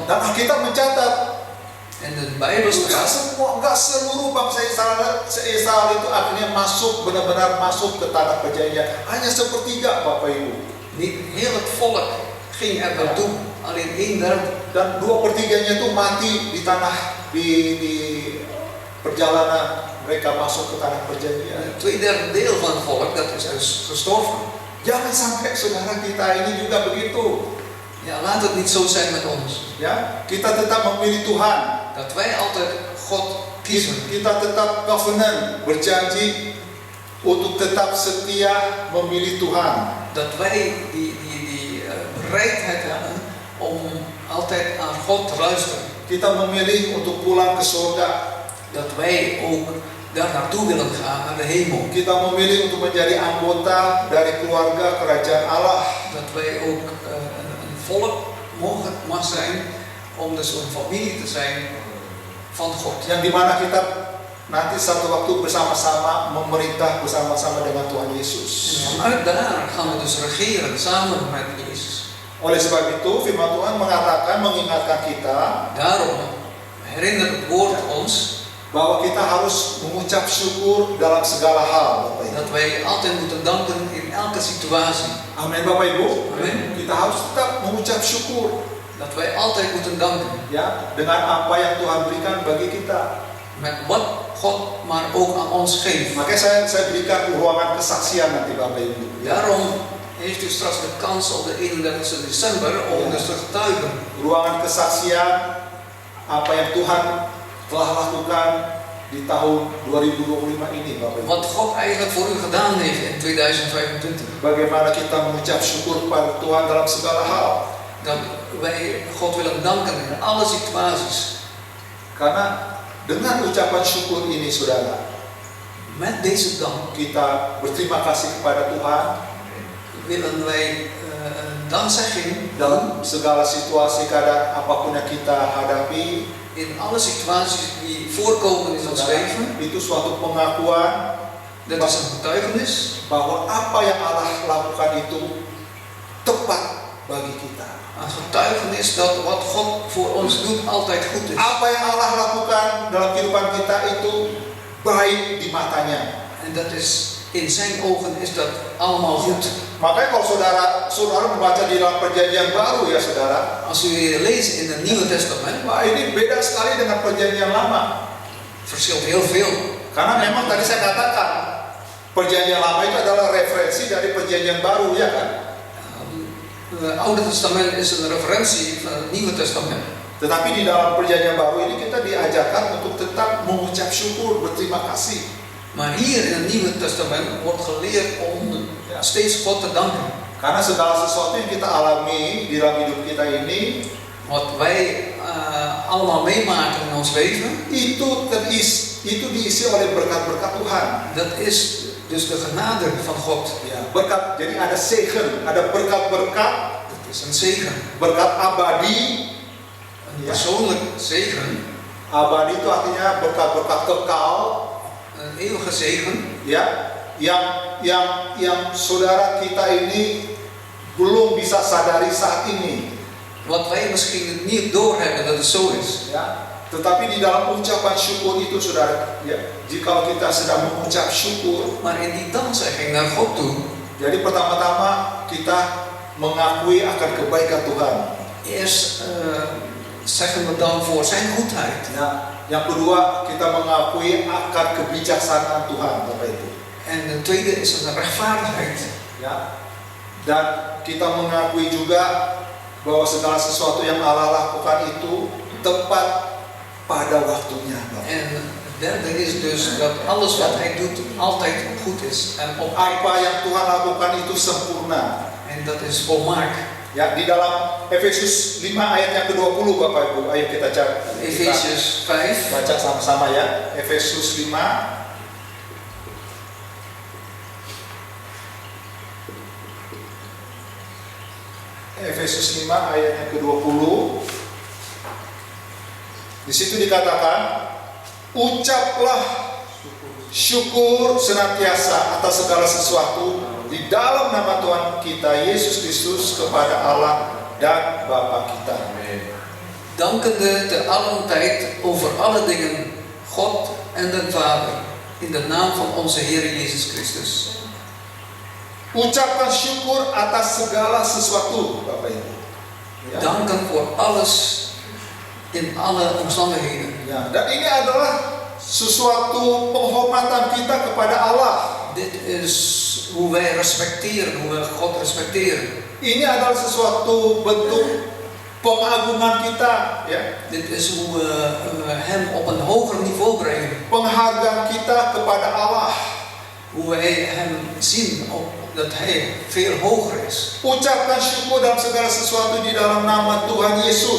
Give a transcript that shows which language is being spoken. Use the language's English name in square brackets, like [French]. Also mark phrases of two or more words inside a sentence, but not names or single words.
[Indonesian] Dan Alkitab mencatat, [Dutch] En de Bijbel staat, [Indonesian] enggak seluruh bangsa Israel itu akhirnya masuk, benar-benar masuk ke tanah perjanjian. Hanya sepertiga, Bapak Ibu. [Dutch] niet heel het volk ging er naartoe, alleen 1/3. [Indonesian] Dan 2/3-nya itu mati di tanah di perjalanan mereka masuk ke tanah perjanjian. [Dutch] 2/3 deel van het volk, dat is dus gestorven. [Indonesian] Jangan sampai saudara kita ini juga begitu. [Dutch] Ja, laat het niet zo zijn met ons. [Indonesian] Ya, kita tetap memilih Tuhan. [Dutch] Dat wij altijd God kiezen. [Indonesian] Kita tetap covenant, berjanji untuk tetap setia memilih Tuhan. [Dutch] Dat wij die bereidheid hebben om altijd aan God te luisteren. [Indonesian] Kita memilih untuk pulang ke surga. [Dutch] Dat wij ook daar naartoe willen gaan, naar de hemel. [Indonesian] Kita memilih untuk menjadi anggota dari keluarga kerajaan Allah. [Dutch] Dat wij ook een volk mag zijn, om dus een familie te zijn van God. [Indonesian] Yang dimana kita nanti satu waktu bersama-sama memerintah bersama-sama dengan Tuhan Yesus. [Dutch] En vanuit daar gaan we dus regeren samen met Jezus. [Indonesian] Oleh sebab itu firman Tuhan mengatakan, mengingatkan kita [Dutch] Daarom herinnert het woord ons [Indonesian] bahwa kita harus mengucap syukur dalam segala hal, Bapak Ibu. [Dutch] dat wij altijd moeten danken in elke situatie. [Indonesian] Amin, Bapak Ibu. Amin. Kita harus tetap mengucap syukur, [Dutch] Dat wij altijd moeten danken [Indonesian] ya, dengan apa yang Tuhan berikan bagi kita. [Dutch] met wat God maar ook aan ons geeft. [Indonesian] Makanya saya berikan ruangan kesaksian nanti, Bapak Ibu. [Dutch] Daarom heeft u straks de kans op de 31 december om dus te getuigen. [Indonesian] Ruangan kesaksian apa yang Tuhan telah lakukan di tahun 2025 ini, Bapak Ibu. [Dutch] Wat God eigenlijk voor u gedaan heeft in 2025. [Indonesian] Bagaimana kita mengucap syukur kepada Tuhan dalam segala hal. [Dutch] Dat wij God willen danken in alle situaties. [Indonesian] Karena dengan ucapan syukur ini, saudara, [Dutch] Met deze dank [Indonesian] kita berterima kasih kepada Tuhan [Dutch] willen wij dankzegging [Indonesian] dalam segala situasi, keadaan apapun yang kita hadapi. [Dutch] in alle situaties die voorkomen in ons leven. [Indonesian] Itu suatu pengakuan [Dutch] Dat is een getuigenis [Indonesian] bahwa apa yang Allah lakukan itu tepat bagi kita. [Dutch] Een getuigenis dat wat God voor ons doet altijd goed is. [Indonesian] Apa yang Allah lakukan dalam kehidupan kita itu baik di matanya. [Dutch] En dat is, in zijn ogen is dat allemaal goed. [Indonesian] Makanya kalau saudara membaca di dalam perjanjian baru, ya saudara, [Dutch] Als u leest in het Nieuwe Testament, [Indonesian] wah ini beda sekali dengan perjanjian lama. [Dutch] verschilt heel veel. [Indonesian] Karena memang tadi saya katakan, perjanjian lama itu adalah referensi dari perjanjian baru, ya kan? [Dutch] Het Oude Testament is een referentie van het Nieuwe Testament. [Indonesian] Tetapi di dalam perjanjian baru ini kita diajarkan untuk tetap mengucap syukur, berterima kasih. [Dutch] Maar hier in het Nieuwe Testament wordt geleerd om steeds God te danken. [Indonesian] Karena segala sesuatu yang kita alami di dalam hidup kita ini, [Dutch] wat wij allemaal meemaken in ons leven, [Indonesian] itu diisi oleh berkat-berkat Tuhan. [Dutch] dat is dus de genade van God. [Indonesian] Ya, berkat. Jadi ada zegen, ada berkat-berkat. [Dutch] Het is een zegen, [Indonesian] Berkat abadi. [Dutch] een persoonlijk zegen, [Indonesian] Abadi itu artinya berkat-berkat kekal. [Dutch] een eeuwige zegen. [Indonesian] Ya, yang saudara kita ini belum bisa sadari saat ini. [Dutch] Wat wij misschien niet doorhebben dat het zo is. [Indonesian] Ya, tetapi di dalam ucapan syukur itu, saudara, ya, jika kita sedang mengucap syukur, [Dutch] Maar in die dankzegging naar God toe, [Indonesian] jadi pertama-tama kita mengakui akan kebaikan Tuhan. [Dutch] eerst zeggen we dan voor zijn goedheid. [Indonesian] Ya, yang kedua kita mengakui akan kebijaksanaan Tuhan, Bapak Ibu. [Dutch] En de tweede is een rechtvaardigheid. [Indonesian] Ya, dan kita mengakui juga bahwa segala sesuatu yang Allah lakukan itu tepat pada waktunya, Bapak. [Dutch] En het derde is dus dat alles wat hij doet altijd goed is en op tijd. [Indonesian] Apa yang Tuhan lakukan itu sempurna. [Dutch] En dat is volmaakt. [Indonesian] Ya, di dalam Efesus 5 ayat yang ke-20, Bapak Ibu, ayo kita cari. Efesius 5. Baca sama-sama ya. Efesus 5 Efesus 5 ayat yang ke-20. Di situ dikatakan, ucaplah syukur senantiasa atas segala sesuatu di dalam nama Tuhan kita Yesus Kristus kepada Allah dan Bapa kita. [Dutch] Dankende te allen tijd over alle dingen God en den Vader in de naam van onze Heer Jezus Christus. [Indonesian] Ucapkan syukur atas segala sesuatu, Bapak Ibu. Ya. [Dutch] Danken voor alles in alle omstandigheden. [Indonesian] Ya, dan ini adalah sesuatu penghormatan kita kepada Allah. [Dutch] Dit is hoe wij respecteren, hoe we God respecteren. [Indonesian] Ini adalah sesuatu bentuk pengagungan kita, ya. [Dutch] Dit is hoe we hem op een hoger niveau brengen. [Indonesian] Penghargaan kita kepada Allah. [Dutch] Hoe wij hem zien dat hij veel hoger is. [Indonesian] Ucapkan syukur dalam segala sesuatu di dalam nama Tuhan Yesus.